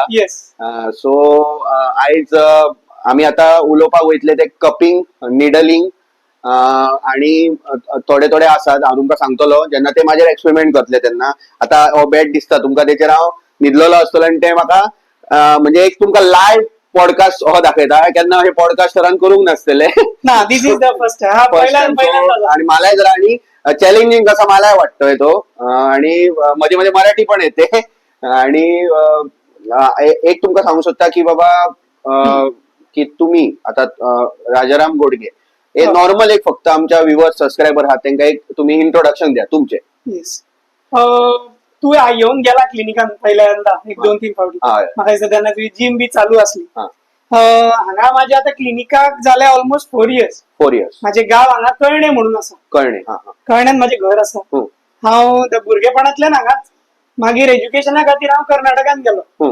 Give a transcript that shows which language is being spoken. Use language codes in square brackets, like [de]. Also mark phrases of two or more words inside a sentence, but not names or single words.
[kok] सो आयज आमी आतां उलोवपाक वयतले ते [en] cupping, needling [kok] आणि थोडे आसात. हांव तुमकां सांगतलो जेन्ना ते माझेर एक्सपेरिमेंट करतले तेन्ना. आता हो बेड दिसता तुमकां, तेचेर हांव न्हिदलेलो आसतलो आणि ते म्हाका म्हणजे एक तुमकां [en] live podcast [kok] हो दाखयता. केन्ना हे पॉडकास्टरान करूंक नासतले. [en] this is the first [mr] आणि मलाय जरा आणि चॅलेंजिंग कसा मलाय वाटतोय तो. आणि मध्ये मध्ये मराठी पण येते. आणि एक तुमकां सांगू शकता की बाबा की तुम्ही आता राजाराम घोडगे हे नॉर्मल एक फक्त आमच्या [en] viewers subscriber [mr] आहात त्यांना एक तुम्ही इंट्रोडक्शन द्या तुमचे. [kok] तू येऊन गेला क्लिनिकान पहिल्यांदा 1-2-3 फावटी. म्हाका दिसता तेन्ना तुजी जिम बी चालू असली. हांगा माझे आता क्लिनिकाक जाले [en] almost 4 years. [kok] माझे गाव हांगा कळणे म्हणून आसा. कळण्यात माझे घर आसा. हांव भुरगेपणांतल्यान हांगाच. मागीर एज्युकेशना खातीर हांव कर्नाटकान गेलो.